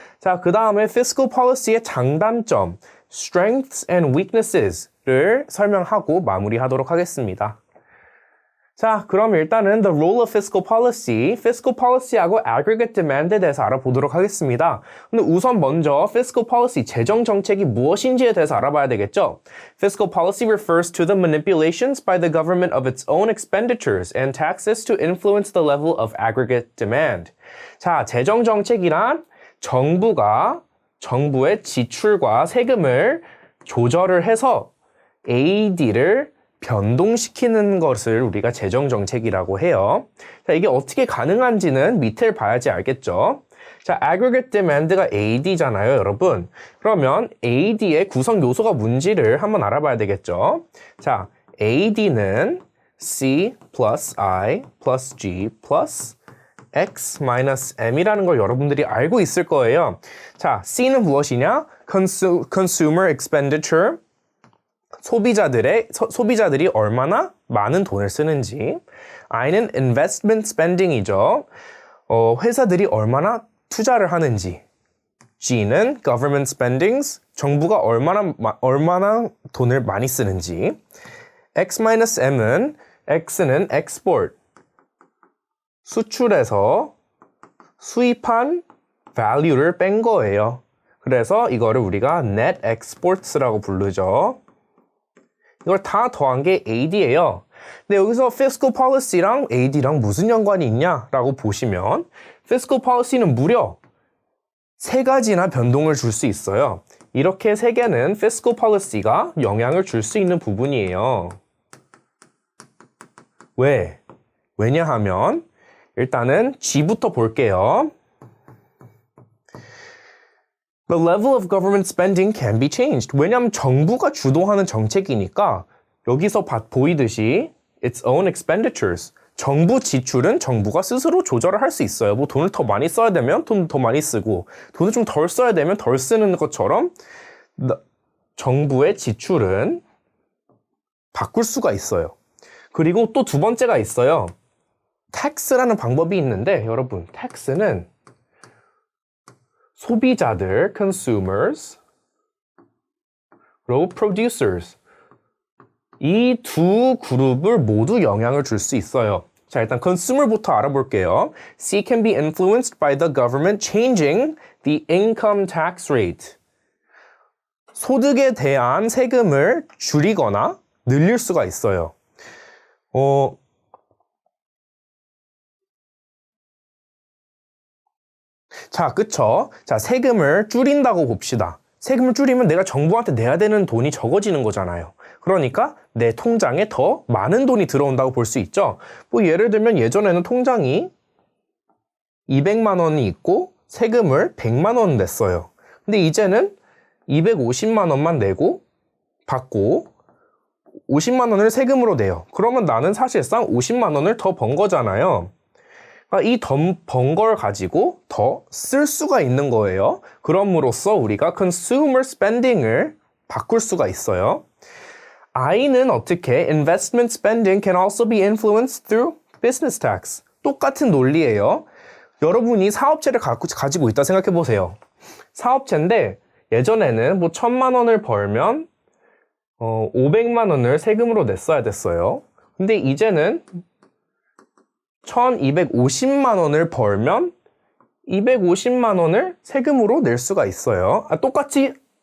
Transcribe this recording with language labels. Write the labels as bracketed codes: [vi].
[ko] 자, 그 다음에 fiscal policy의 장단점, [en] strengths and weaknesses [ko] 를 설명하고 마무리하도록 하겠습니다. 자, 그럼 일단은 [en] the role of fiscal policy [ko] 하고 aggregate demand에 대해서 알아보도록 하겠습니다. 근데 우선 먼저 fiscal policy, 재정 정책이 무엇인지에 대해서 알아봐야 되겠죠? [en] Fiscal policy refers to the manipulations by the government of its own expenditures and taxes to influence the level of aggregate demand. [ko] 자, 재정 정책이란 정부의 지출과 세금을 조절을 해서 AD를 변동시키는 것을 우리가 재정정책이라고 해요. 자, 이게 어떻게 가능한지는 밑을 봐야지 알겠죠? 자, aggregate demand가 AD잖아요, 여러분. 그러면 AD의 구성 요소가 뭔지를 한번 알아봐야 되겠죠? 자, AD는 C plus I plus G plus X minus M이라는 걸 여러분들이 알고 있을 거예요. 자, C는 무엇이냐? [en] Consumer expenditure, [ko] 소비자들이 얼마나 많은 돈을 쓰는지. I는 investment spending이죠. 회사들이 얼마나 투자를 하는지. G는 government spendings, 정부가 얼마나 돈을 많이 쓰는지. X-M은 X는 export, 수출해서 수입한 value를 뺀 거예요. 그래서 이거를 우리가 net exports라고 부르죠. 이걸 다 더한 게 AD예요. 근데 여기서 fiscal policy랑 AD랑 무슨 연관이 있냐라고 보시면 fiscal policy는 무려 3가지나 변동을 줄 수 있어요. 이렇게 3개는 fiscal policy가 영향을 줄 수 있는 부분이에요. 왜냐하면 일단은 G부터 볼게요. [en] The level of government spending can be changed. [ko] 왜냐하면 정부가 주도하는 정책이니까 여기서 보이듯이 [en] its own expenditures. [ko] 정부 지출은 정부가 스스로 조절을 할 수 있어요. 뭐 돈을 더 많이 써야 되면 돈 더 많이 쓰고, 돈을 좀 덜 써야 되면 덜 쓰는 것처럼 정부의 지출은 바꿀 수가 있어요. 그리고 또 두 번째가 있어요. tax라는 방법이 있는데 여러분, tax는 소비자들, consumers, 그리고 producers, 이 두 그룹을 모두 영향을 줄 수 있어요. 자, 일단 consumer부터 알아볼게요. [en] C can be influenced by the government changing the income tax rate. [ko] 소득에 대한 세금을 줄이거나 늘릴 수가 있어요. 자, 그쵸? 자, 세금을 줄인다고 봅시다. 세금을 줄이면 내가 정부한테 내야 되는 돈이 적어지는 거잖아요. 그러니까 내 통장에 더 많은 돈이 들어온다고 볼 수 있죠. 뭐 예를 들면 예전에는 통장이 200만 원이 있고 세금을 100만 원 냈어요. 근데 이제는 250만 원만 내고 받고 50만 원을 세금으로 내요. 그러면 나는 사실상 50만 원을 더 번 거잖아요. 이 번 걸 가지고 더 쓸 수가 있는 거예요. 그럼으로써 우리가 consumer spending을 바꿀 수가 있어요. I는 어떻게? [en] Investment spending can also be influenced through business tax. [ko] 똑같은 논리예요. 여러분이 사업체를 가지고 있다 생각해 보세요. 사업체인데 예전에는 뭐 1,000만 원을 벌면 500만 원을 세금으로 냈어야 됐어요. 근데 이제는 1,250만 원을 벌면 250만 원을 세금으로 낼 수가 있어요. 똑같이.